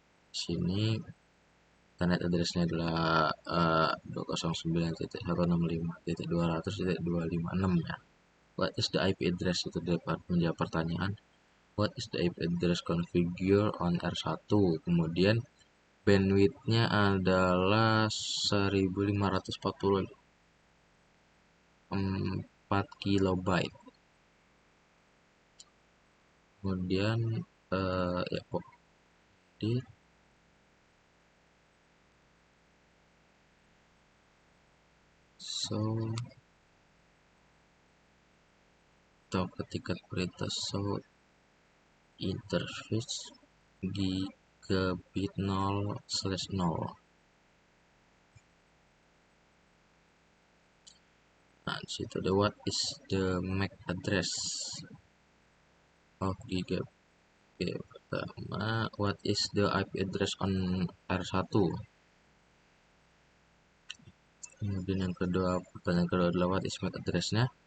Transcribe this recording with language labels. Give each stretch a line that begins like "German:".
Indonesian: Sini internet addressnya adalah 209.165.200.256 ya.
English: What is the IP address?
Indonesian: Itu dapat menjawab pertanyaan.
English: What is the IP address configure on R1?
Indonesian: Kemudian bandwidthnya adalah 1544 kilobyte. Kemudian ya kok di so atau ketika perintah so interface gigabit 0/0. Nah, di situ ada
English: what is the MAC address of gigabit.
Indonesian: Oke, pertama
English: what is the IP address on R1.
Indonesian: Kemudian yang kedua, pertanyaan kedua adalah
English: what is MAC address-
Indonesian: nya.